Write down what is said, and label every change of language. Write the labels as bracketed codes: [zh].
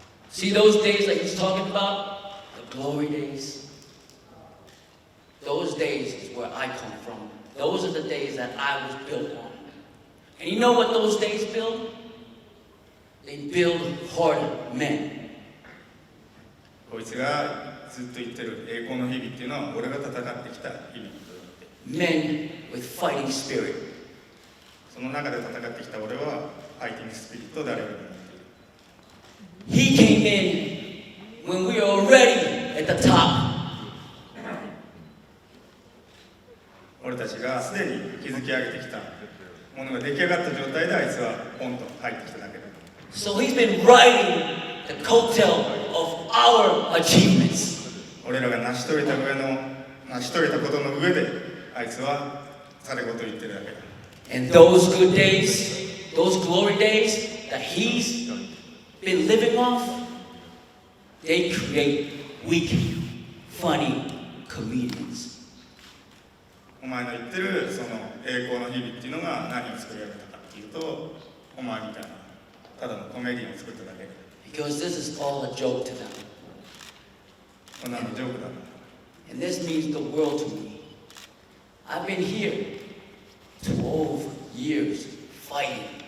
[en] See those days that he's talking about? The glory days. Those days is where I come from. Those are the days that I was built on. And you know what those days build? They build harder men. [ja] こいつがずっと言ってる栄光の日々っていうのは俺が戦ってきた日々。 [en] Men with fighting spirit. [ja] その中で戦ってきた俺はファイティングスピリットであれるようになっている。 [en] He came in when we were already at the top. [ja] 俺たちがすでに築き上げてきたものが出来上がった状態であいつはポンと入ってきただけだ。 [en] So he's been riding the coattail of our achievements. [ja] 俺らが成し遂げたことの上であいつはされごと言ってるだけだ。 [en] And those good days, those glory days that he's been living off, they create weak, funny comedians. [ja] お前の言ってるその栄光の日々っていうのが何を作り上げたかっていうと、お前みたいなただのコメディを作っただけだ。 [en] Because this is all a joke to them. [ja] こんなのジョークだ。 [en] And this means the world to me. I've been here 12 years fighting.